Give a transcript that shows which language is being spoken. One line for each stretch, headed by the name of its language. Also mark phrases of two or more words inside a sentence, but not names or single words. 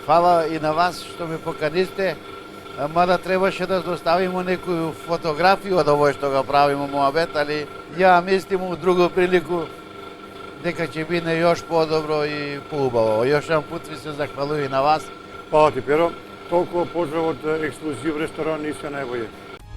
Macedonian: Фала и на вас што ме поканисте, мада требаше да доставиме некоju фотографiju од овој што го правиме муабет, али ја мислим
Serbian: у другу прилику
Macedonian: дека ќе биде још подобро и поубаво. Још еден пут ви се захвалувам и на вас.
Serbian: Hvala ti, Pero. Toliko pozdrav od Ekskluziv restorana i sve najbolje.